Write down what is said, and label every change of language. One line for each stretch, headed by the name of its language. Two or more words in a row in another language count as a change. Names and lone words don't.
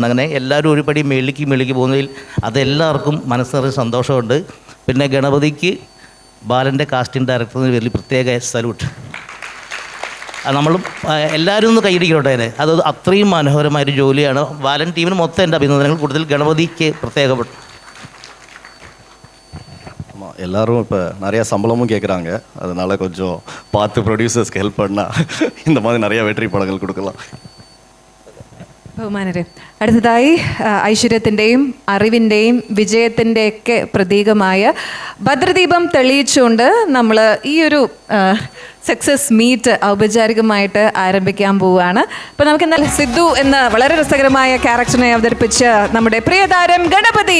Malayalam: അങ്ങനെ എല്ലാവരും ഒരുപടി മേളിക്ക് പോകുന്നതിൽ അതെല്ലാവർക്കും മനസ്സിനൊരു സന്തോഷമുണ്ട്. പിന്നെ ഗണപതിക്ക് ബാലൻ്റെ
English: casting director-ന്
Malayalam: വലിയ പ്രത്യേക സല്യൂട്ട്. നമ്മളും എല്ലാവരും ഒന്ന് കൈയടിക്കട്ടെ അതിന്. അത് അത്രയും മനോഹരമായൊരു ജോലിയാണ്. ബാലൻ ടീമിന് മൊത്തം എൻ്റെ അഭിനന്ദനങ്ങൾ. കൂടുതൽ ഗണപതിക്ക് പ്രത്യേകപ്പെട്ടു.
Tamil: ஆமாம், எல்லோரும் இப்போ நிறையா சம்பளமும் கேட்குறாங்க. அதனால் கொஞ்சம் பார்த்து
English: producers-க்கு help
Tamil: பண்ணால் இந்த மாதிரி நிறையா வெற்றி படங்கள் கொடுக்கலாம்.
Malayalam: ബഹുമാനരെ, അടുത്തതായി ഐശ്വര്യത്തിൻ്റെയും അറിവിൻ്റെയും വിജയത്തിൻ്റെയൊക്കെ പ്രതീകമായ ഭദ്രദീപം തെളിയിച്ചുകൊണ്ട് നമ്മൾ ഈ ഒരു
English: success meet
Malayalam: ഔപചാരികമായിട്ട് ആരംഭിക്കാൻ പോവുകയാണ്. അപ്പോൾ നമുക്ക് എന്നാൽ സിദ്ധു എന്ന വളരെ രസകരമായ ക്യാരക്ടറിനെ അവതരിപ്പിച്ച നമ്മുടെ പ്രിയതാരം ഗണപതി.